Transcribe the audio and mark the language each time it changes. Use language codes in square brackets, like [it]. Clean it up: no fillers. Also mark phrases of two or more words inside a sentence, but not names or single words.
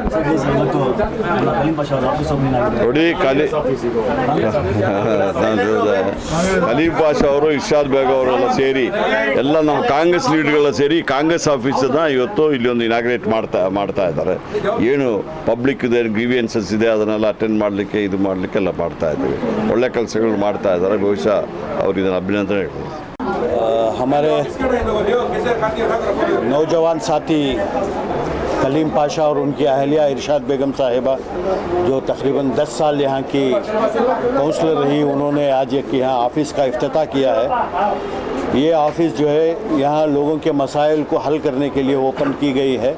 [kn] ನೋಡಿ ಕಲೀಂ ಪಾಷಾ ಅವರು ಇರ್ಷಾದ್ ಬೇಗ್ ಅವರೆಲ್ಲ ಸೇರಿ ಎಲ್ಲ ನಮ್ಮ ಕಾಂಗ್ರೆಸ್ ಲೀಡರ್ಗಳೆಲ್ಲ ಸೇರಿ ಕಾಂಗ್ರೆಸ್ ಆಫೀಸನ್ನು ಇವತ್ತು ಇಲ್ಲಿ ಒಂದು ಇನಾಗ್ರೇಟ್ ಮಾಡ್ತಾ ಇದ್ದಾರೆ. ಏನು ಪಬ್ಲಿಕ್ ಇದೆ ಗ್ರೀವಿಯನ್ಸಸ್ ಇದೆ ಅದನ್ನೆಲ್ಲ ಅಟೆಂಡ್ ಮಾಡಲಿಕ್ಕೆ ಇದು ಮಾಡಲಿಕ್ಕೆ ಎಲ್ಲ ಮಾಡ್ತಾ ಇದ್ದೀವಿ. ಒಳ್ಳೆ ಕೆಲಸಗಳು ಮಾಡ್ತಾ ಇದ್ದಾರೆ. ಬಹುಶಃ ಅವ್ರು ಇದನ್ನು ಅಭಿನಂದನೆ ಹೇಳ್ಬೋದು. [hi] हमारे नौजवान साथी कलीम पाशा और उनकी अहलिया इरशाद बेगम साहिबा जो तकरीबन 10 साल यहाँ की काउंसलर रही, उन्होंने आज एक यहाँ ऑफ़िस का इफ्तिताह किया है। ये ऑफ़िस जो है यहाँ लोगों के मसाइल को हल करने के लिए ओपन की गई है।